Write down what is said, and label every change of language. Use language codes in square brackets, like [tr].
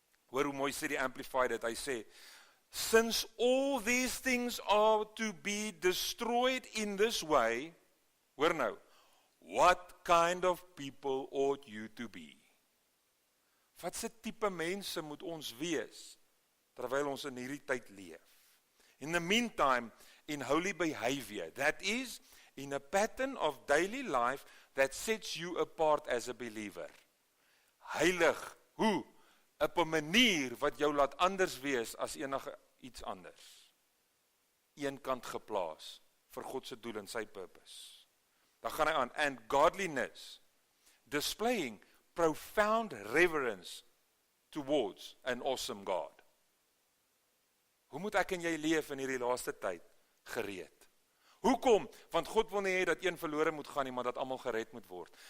[af] Hoor hoe mooi sê die Amplified dit, hy sê, [en] since all these things are to be destroyed in this way, [af] hoor nou, [en] what kind of people ought you to be? [af] Wat se tipe mense moet ons wees, terwyl ons in hierdie tyd leef? [en] In the meantime, in holy behavior, that is, in a pattern of daily life that sets you apart as a believer. [af] Heilig, hoe? Op 'n manier wat jou laat anders wees as enige iets anders. Eenkant geplaas vir God se doel en sy purpose. Dan gaan hy aan, [en] and godliness, displaying profound reverence towards an awesome God. [af] Hoe moet ek en jy leef in hierdie laaste tyd? Gereed. Hoekom? Want God wil nie hê dat een verlore moet gaan nie, maar dat almal gered moet word.